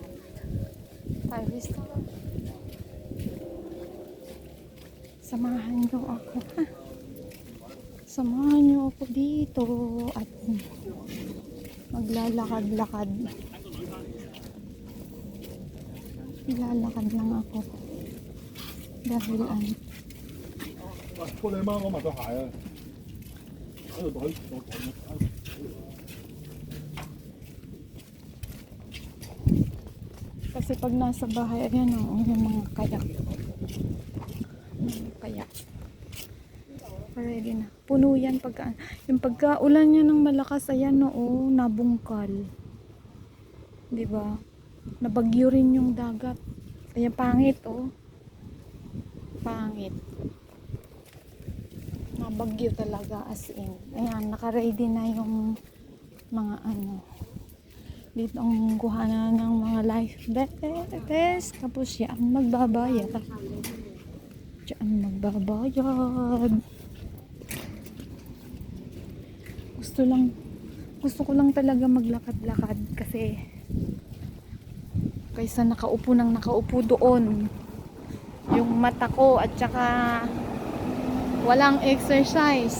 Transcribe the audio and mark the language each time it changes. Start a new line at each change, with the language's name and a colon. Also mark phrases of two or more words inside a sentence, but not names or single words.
Filipino: Samahan nyo ako, ha? Samahan nyo ako dito at maglalakad-lakad. Lalakad lang ako dahil ano,
Cantonese: 過2蚊我買對鞋啊！喺度袋我袋乜？
Filipino: kasi pag nasa bahay, ayan o, yung mga kayak. Kaya ready na. Puno yan pagka yung pagkaulan niya ng malakas, ayan oo, nabungkal. 'Di ba? Nabagyo rin yung dagat. Kaya pangit oh. Pangit. Nabagyo talaga
English: as in.
Filipino: Ayan, naka-ready na yung mga ano. Dito ang kuhanan ng mga life vest. Tapos yan magbabayad. Diyan magbabayad. Gusto ko lang talaga maglakad-lakad kasi kaysa nakaupo doon yung mata ko at saka walang exercise.